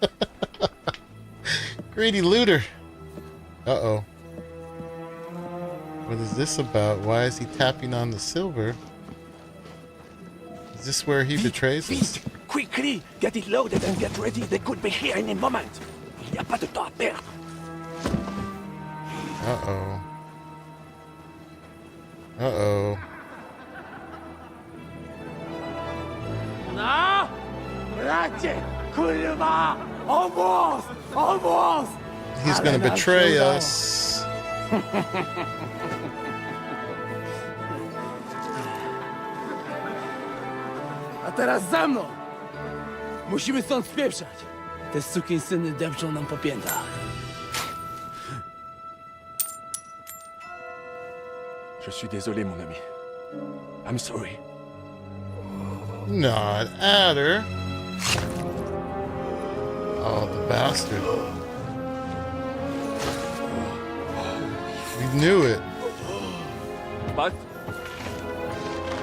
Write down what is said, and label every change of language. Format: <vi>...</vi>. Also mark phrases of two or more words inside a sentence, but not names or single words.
<en>Greedy looter. Uh-oh. What is this about? Why is he tapping on the silver? Is this where he betrays us? Quickly, get it loaded and get ready. They could be here any moment.</en> <fr>Il n'y a pas de temps à perdre.</fr> <en>Uh-oh. Uh-oh. No!</en> <pl>Racie! Kurwa!</pl> <en>Almost! Almost! He's gonna betray us.</en> <pl>A teraz za mną! Musimy stąd spieprzać. Te sukinsyny depczą nam po piętach.</pl> <fr>Je suis désolé, mon ami.</fr> <en>I'm sorry. Not Adder. Oh, the bastard. We knew it. But</en>